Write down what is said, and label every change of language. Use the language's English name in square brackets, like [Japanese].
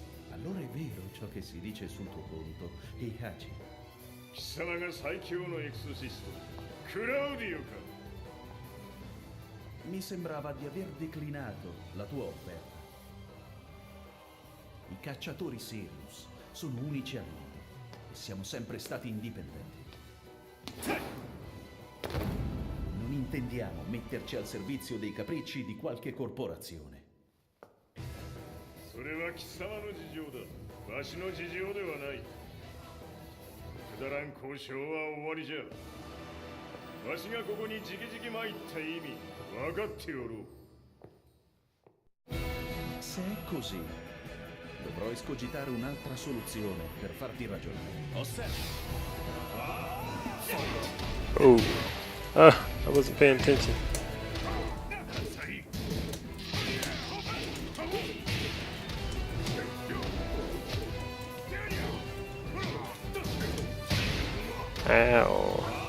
[Italian] Allora è vero ciò che si dice sul tuo conto, Heihachi. [Japanese] 貴様が最強のエクソシスト、クラウディオか。 [Italian] Mi sembrava di aver declinato la tua offerta. I cacciatori Sirius sono unici al mondo e siamo sempre stati indipendenti. Non intendiamo metterci al servizio dei capricci di qualche corporazione. [Japanese] それは貴様の事情だ。わしの事情ではない。くだらん交渉は終わりじゃ。わしがここにじきじき参った意味、分かっておろう。 [Italian] Se è così, dovrò escogitare un'altra soluzione per farti ragionare. [English] Oh, I wasn't paying attention. Ow.